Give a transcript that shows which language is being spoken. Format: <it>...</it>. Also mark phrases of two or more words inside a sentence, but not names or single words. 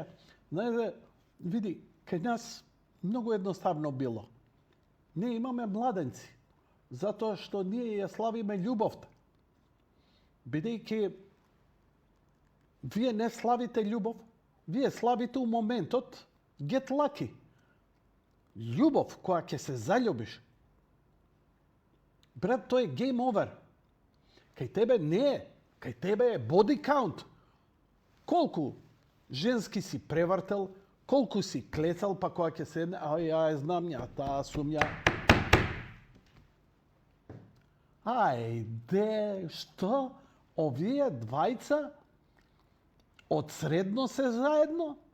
<mk>Знаете, види, кај нас многу едноставно било. Ние имаме младенци, затоа што ние ја славиме љубовта. Бидејќи вие не славите љубов, вие славите у моментот</mk> <en>get lucky.</en> <mk>Љубов која ќе се заљубиш. Брат, тоа е</mk> <en>game over.</en> <mk>Кај тебе не е. Кај тебе е</mk> <en>body count.</en> <mk>Колку женски си превртел, колку си клецал, па кога ќе седне, ја знам ја, таа сум ја. Ајде, што? Овие двајца од средно се заедно?</mk>